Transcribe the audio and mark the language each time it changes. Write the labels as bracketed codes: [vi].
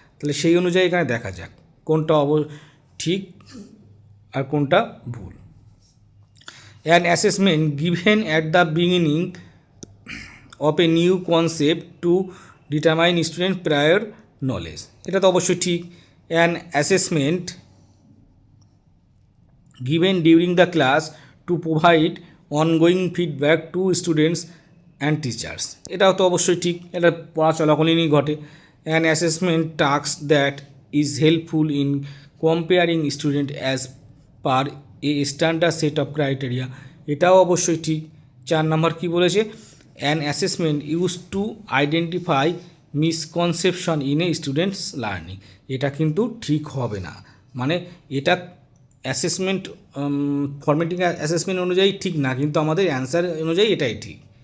[bn] তাহলে সেই অনুযায়ী এখানে দেখা যাক কোনটা ঠিক আর কোনটা ভুল। [en] an assessment given at the beginning of a new concept to determine student prior knowledge, [bn] এটা তো অবশ্যই ঠিক। [en] an assessment given during the class to provide ongoing feedback to students and teachers, [bn] এটাও তো অবশ্যই ঠিক, এটা পড়া চলাকালীনই ঘটে। [en] an assessment task that is helpful in comparing student as per a standard set of criteria, [bn] এটাও অবশ্যই ঠিক। 4 নম্বর কী বলেছে, [en] an assessment use to identify misconception in a student's learning, [bn] এটা কিন্তু ঠিক হবে না, মানে এটা অ্যাসেসমেন্ট ফর্মেটিং অ্যাসেসমেন্ট অনুযায়ী ঠিক না, কিন্তু আমাদের অ্যান্সার অনুযায়ী এটাই ঠিক।